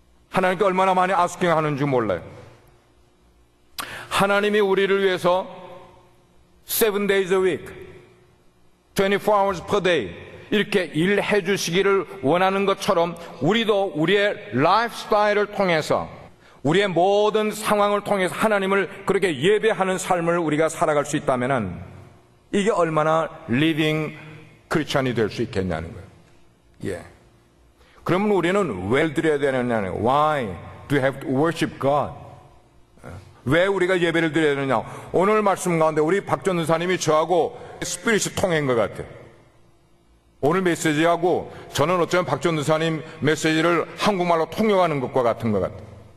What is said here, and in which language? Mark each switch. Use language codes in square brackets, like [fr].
[ko] 하나님께 얼마나 많이 asking 하는지 몰라요. 하나님이 우리를 위해서 [en] 7 days a week, 24 hours per day [ko] 이렇게 일해 주시기를 원하는 것처럼 우리도 우리의 라이프 스타일을 통해서, 우리의 모든 상황을 통해서 하나님을 그렇게 예배하는 삶을 우리가 살아갈 수 있다면 이게 얼마나 리빙 크리스천이 될 수 있겠냐는 거예요. 예. 그러면 우리는 왜 드려야 되느냐? [en] Why do you have to worship God? [ko] 왜 우리가 예배를 드려야 되느냐? 오늘 말씀 가운데 우리 박전 의사님이 저하고 스피릿이 통한 것 같아요. 오늘 메시지하고 저는 어쩌면 박전 의사님 메시지를 한국말로 통역하는 것과 같은 것 같아요.